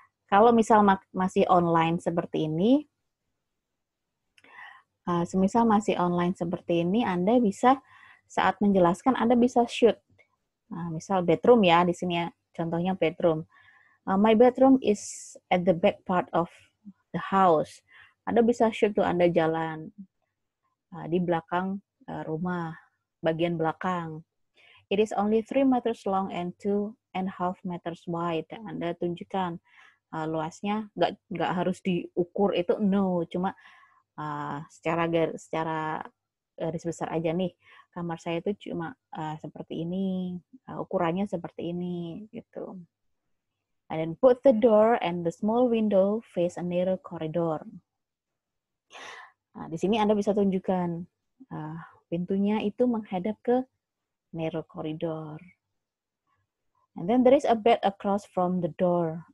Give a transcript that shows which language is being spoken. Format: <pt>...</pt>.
<id>Kalau misal masih online seperti ini, semisal masih online seperti ini, Anda bisa saat menjelaskan Anda bisa shoot. Misal bedroom ya, di sini ya, contohnya bedroom.</id> <en>My bedroom is at the back part of the house.</en> <id>Anda bisa shoot tuh Anda jalan di belakang rumah, bagian belakang.</id> <en>It is only 3 meters long and 2.5 meters wide.</en> <id>Anda tunjukkan luasnya, nggak harus diukur itu, no, cuma secara garis besar aja nih. Kamar saya itu cuma seperti ini, ukurannya seperti ini, gitu.</id> <en>And then put the door and the small window face a narrow corridor.</en> <id>Nah, di sini Anda bisa tunjukkan pintunya itu menghadap ke narrow corridor.</id> <en>And then there is a bed across from the door.</en>